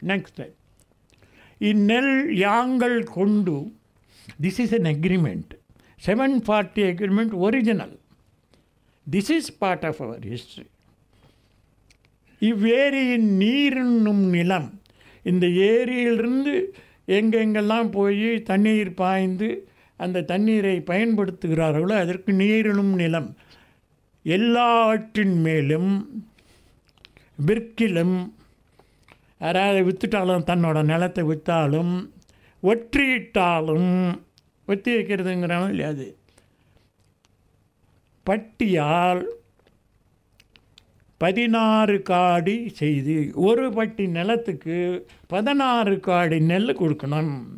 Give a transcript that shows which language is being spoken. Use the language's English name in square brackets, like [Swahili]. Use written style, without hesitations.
[English] next [Tamil] இந்நெல் யாங்கள் கொண்டு, [English] This is an agreement, 740 agreement original. This is part of our history. [Tamil] இவ்வேரியின் நீரின்னும் நிலம், இந்த ஏரியிலிருந்து எங்கெங்கெல்லாம் போய் தண்ணீர் பாய்ந்து அந்த தண்ணீரை பயன்படுத்துகிறார்களோ அதற்கு நீரினும் நிலம். எல்லாவற்றின் மேலும் விற்கிலும், யாராவது விற்றுட்டாலும், தன்னோட நிலத்தை விற்றாலும், ஒற்றியிட்டாலும், ஒத்தி வைக்கிறதுங்கிறாலும் இல்லையா, அது பட்டியால் 16 காடி செய்து, ஒரு பட்டி நிலத்துக்கு 16 காடி நெல் கொடுக்கணும்.